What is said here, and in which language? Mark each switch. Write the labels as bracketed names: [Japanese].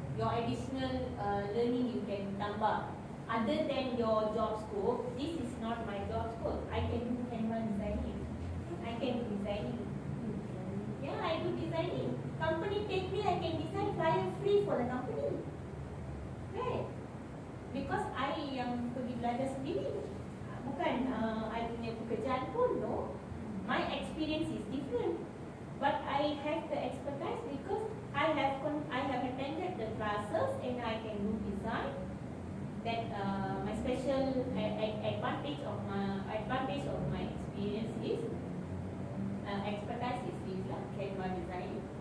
[English] Your additional learning you can [Malay] tambah. [English] Other than your job scope, this is not my job scope. I can do Canva designing. I can do designing. Yeah, I do designing. Company take me, I can design flyer free for the company. Right? [Malay] Because I yang pergi belajar sendiri. Bukan I punya pekerjaan pun, no. [English] My experience is different. But I have the expertise because I have attended the classes and I can do design. That my special advantage of my experience is expertise is this lah, Canva design.